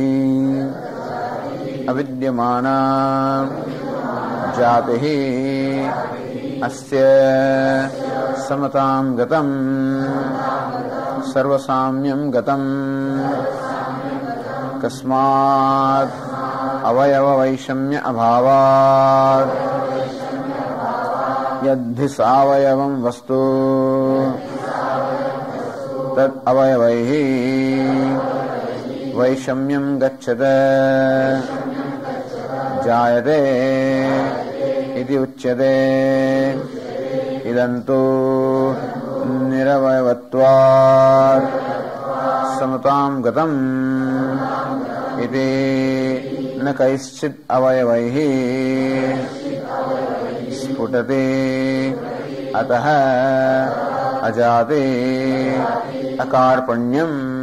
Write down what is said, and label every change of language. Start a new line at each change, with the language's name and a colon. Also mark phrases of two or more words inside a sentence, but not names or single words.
Sanskrit: અવિદ્યમાના જાતિ અસ્ય સમતામ ગતમ સર્વસામ્યમ ગતમ કસ્માત અવયવ વૈષમ્ય અભાવાત यद्धि सावयवं वस्तु तत् अवयवैः वैषम्यं गच्छत जायते इति उच्यते। इदन्तु निरवयवत्वात् समतां गतम् इति न कैश्चित् अवयवैः स्फुटते अतः अजाते अकार्पण्यम्।